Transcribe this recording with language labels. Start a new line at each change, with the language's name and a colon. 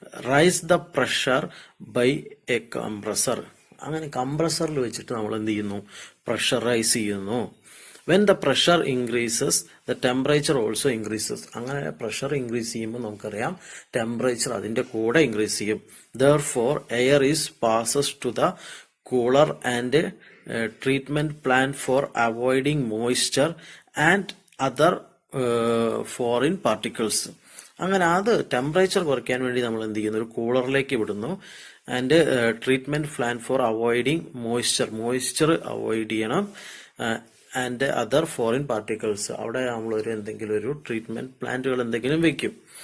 English: Raise the pressure by a compressor.
Malayalam: അങ്ങനെ കംപ്രസറിൽ വെച്ചിട്ട് നമ്മൾ എന്ത് ചെയ്യുന്നു? പ്രഷറൈസ് ചെയ്യുന്നു.
English: When the pressure increases the temperature also increases.
Malayalam: അങ്ങനെ പ്രഷർ ഇൻക്രീസ് ചെയ്യുമ്പോൾ നമുക്കറിയാം ടെമ്പറേച്ചർ അതിന്റെ കൂടെ ഇൻക്രീസ് ചെയ്യും.
English: Therefore air is passes to the cooler and treatment plant for avoiding moisture and other foreign particles.
Malayalam: അങ്ങനെ അത് ടെമ്പറേച്ചർ കുറയ്ക്കാൻ വേണ്ടി നമ്മൾ എന്ത് ചെയ്യുന്നു? ഒരു കൂളറിലേക്ക് വിടുന്നു.
English: And treatment plan for avoiding moisture avoid ചെയ്യണം. And other foreign particles,
Malayalam: അവിടെ നമ്മൾ എന്തെങ്കിലും ഒരു ട്രീറ്റ്മെന്റ് പ്ലാന്റുകൾ എന്തെങ്കിലും വെക്കും.